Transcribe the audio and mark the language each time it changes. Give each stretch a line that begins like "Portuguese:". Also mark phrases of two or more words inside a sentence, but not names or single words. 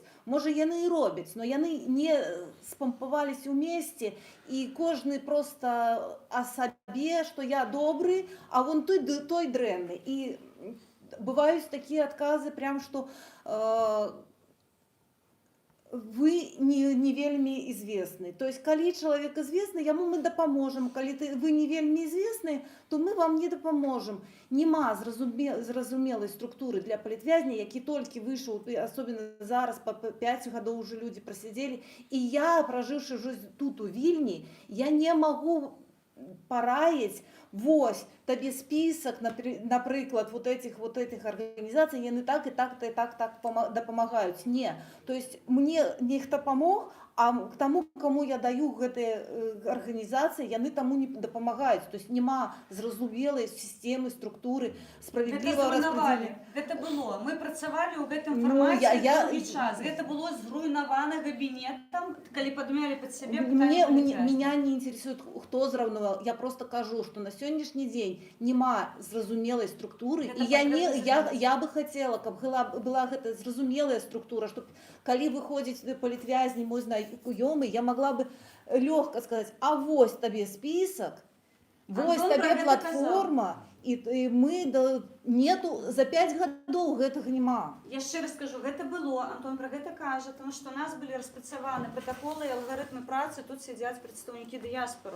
Belarusian: Можа, яны і робяць, но яны не спампаваліся ўмесце, і кожны
Russian: просто о
Belarusian: сабе, што я добры, а вон той дрэнны. І бываюць такія адказы, прям што вы не вельмі известны.
Russian: То есть,
Belarusian: калі чалавек известны, яму мы дапаможам. Калі вы не вельмі известны, то мы вам не дапаможам. Нема зразумелай структуры для палітвязня, які толькі выйшаў, асобна зараз, па 5 гадоў уже людзі прасядзелі. І я, пражыўшы ўжо тут у Вільні, я не магу параіць, вось, табе список, напрыклад,
Russian: вот этих организаций,
Belarusian: яны так и так дапамагаюць. Не.
Russian: То есть мне нехта помог, а к тому, кому я даю гэтыя организации,
Belarusian: яны таму не дапамагаюць.
Russian: То есть
Belarusian: нема зразумелай
Russian: системы, структуры, справедливого распределения.
Belarusian: Гэта было. Мы працавалі ў гэтым фармаце доўгі час. Гэта было зруйнавана кабінетам, калі падмялі пад сябе пытанне.
Russian: Меня не интересует, кто зраўнаваў. Я просто
Belarusian: кажу, что на сённяшні дзень нема зразумелай структуры. І
Russian: я бы хотела,
Belarusian: каб была гэта зразумелая структура, чтобы калі выходзіць палітвязні,
Russian: мой знакомы, я могла бы легко сказать,
Belarusian: а вось табе список, вось табе платформа, і мы нету, за 5 гадоў гэтага нема. Яшчэ раз скажу, гэта было, Антон пра гэта кажа, тому што у нас былі распрацаваны протаколы і алгарытмы працы, тут сядзяць прадстаўнікі дыяспораў.